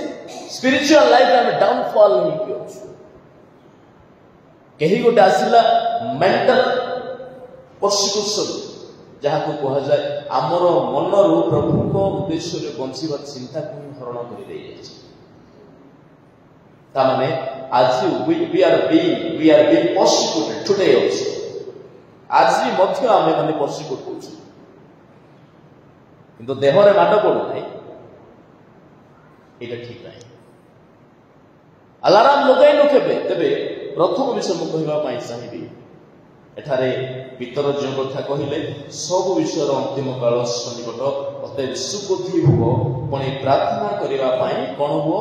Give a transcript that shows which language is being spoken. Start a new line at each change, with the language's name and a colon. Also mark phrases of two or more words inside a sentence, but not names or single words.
English: spiritual life
Odia: ଆମେ ଡାଉନଫଲ୍ ହେଇକି ଅଛୁ। କେହି ଗୋଟେ ଆସିଲା
English: mental persecution,
Odia: ଯାହାକୁ କୁହାଯାଏ ଆମର ମନରୁ ପ୍ରଭୁଙ୍କ ଉଦ୍ଦେଶ୍ୟରେ ବଞ୍ଚିବା ଚିନ୍ତାକୁ ହିଁ ହରଣ କରିଦେଇଯାଇଛି। ତାମାନେ ଆଜି
English: we are being persecuted today also।
Odia: ଆଜି ମଧ୍ୟ ଆମେ ମାନେ ପର୍ସିକ୍ୟୁଟ କରୁଛୁ, କିନ୍ତୁ ଦେହରେ ମାଡ଼ ପଡୁନାହିଁ। ଏଇଟା ଠିକ ନାହିଁ। ଆଲାରାମ ଲଗାଇନୁ କେବେ? ତେବେ ପ୍ରଥମ ବିଷୟ ମୁଁ କହିବା ପାଇଁ ଚାହିଁବି, ଏଠାରେ ପିତର ଯେଉଁ କଥା କହିଲେ, ସବୁ ବିଷୟର ଅନ୍ତିମ କାଳ ସନ୍ନିକଟ, ଅତଏବ ସୁବୁଦ୍ଧି ହୁଅ, ପୁଣି ପ୍ରାର୍ଥନା କରିବା ପାଇଁ କଣ ହୁଅ?